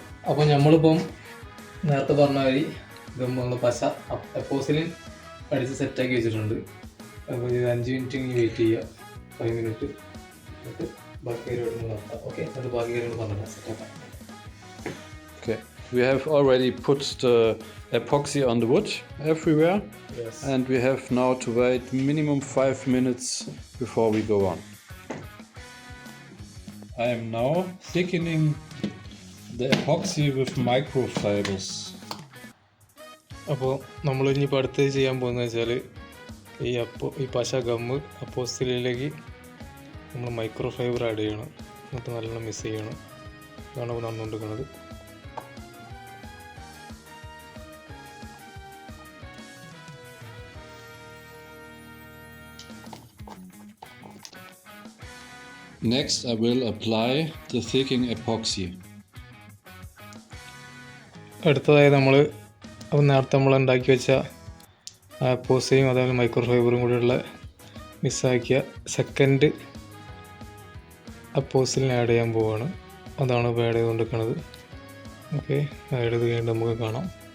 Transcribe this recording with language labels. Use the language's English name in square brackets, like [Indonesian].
[Malayalam] അപ്പോൾ നമ്മളിപ്പം നേരത്തെ പറഞ്ഞ മാതിരി ഗമ്മ പശ എപ്പോസിലിൻ അടിച്ച് സെറ്റാക്കി വെച്ചിട്ടുണ്ട്. അപ്പോൾ ഇത് 5 മിനിറ്റ് ഇനി വെയിറ്റ് ചെയ്യുക. 5 മിനിറ്റ് എന്നിട്ട് ബാക്കി പരിപാടി നടത്താം. ഓക്കെ, എന്നിട്ട് ബാക്കി കാര്യങ്ങൾ പറഞ്ഞിട്ട് സെറ്റാക്കാം. [English] Okay, we have already put the epoxy on the wood everywhere. Yes. And we have now to wait minimum 5 minutes before we go on. I am now thickening the epoxy with microfibers. [Malayalam] അപ്പോൾ നമ്മൾ ഇനിയിപ്പോൾ അടുത്തത് ചെയ്യാൻ പോകുന്നത് വെച്ചാൽ ഈ പശ gum അപ്പോസിലേക്ക് നമ്മൾ മൈക്രോ ഫൈബർ ആഡ് ചെയ്യണം. എന്നിട്ട് നല്ലോണം മിക്സ് ചെയ്യണം. ഇതാണ് ഇപ്പോൾ നടന്നുകൊണ്ടിരിക്കുന്നത്. [English] Next I will apply the thickening epoxy. [Malayalam] അടുത്തതായി നേരത്തെ നമ്മൾ ഉണ്ടാക്കി വെച്ച പോസയും അതേപോലെ മൈക്രോ ഫൈബറും കൂടിയുള്ള മിക്സാക്കിയ സെക്കൻഡ് അപ്പോസിലിനെ ആഡ് ചെയ്യാൻ പോവുകയാണ്. അതാണ് ഇപ്പോൾ ആഡ് ചെയ്തുകൊണ്ടിരിക്കുന്നത്. ഓക്കെ, ആഡ് ചെയ്ത് കഴിഞ്ഞിട്ട് നമുക്ക് കാണാം.